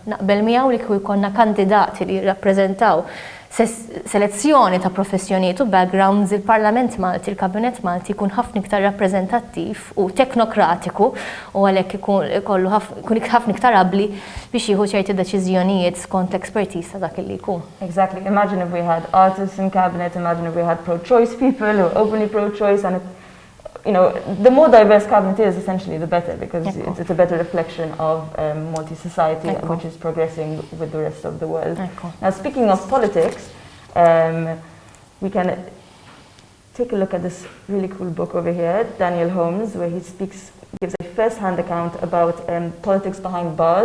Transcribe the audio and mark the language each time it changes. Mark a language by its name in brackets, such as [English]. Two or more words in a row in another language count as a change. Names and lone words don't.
[Maltese] Naqbel miegħu li kieku jkollna kandidati li jirrappreżentaw selezzjoni ta' professjonijiet u backgrounds il-Parlament Malti, il-Kabinet Malti jkun ħafna iktar rappreżentattiv u teknokratiku u għalhekk ikun ħafna iktar qabbli biex jieħu ċerti deċiżjonijiet skont l-expertise ta' dak li jkun. [English] Exactly. Imagine if we had Artisan Cabinet, imagine if we had pro-choice people who are openly pro-choice, and the more diverse cabinet is, essentially, the better, because it's a better reflection of Maltese society, which is progressing with the rest of the world. Now, speaking of politics, we can take a look at this really cool book over here, Daniel Holmes, where he gives a first-hand account about politics behind bars.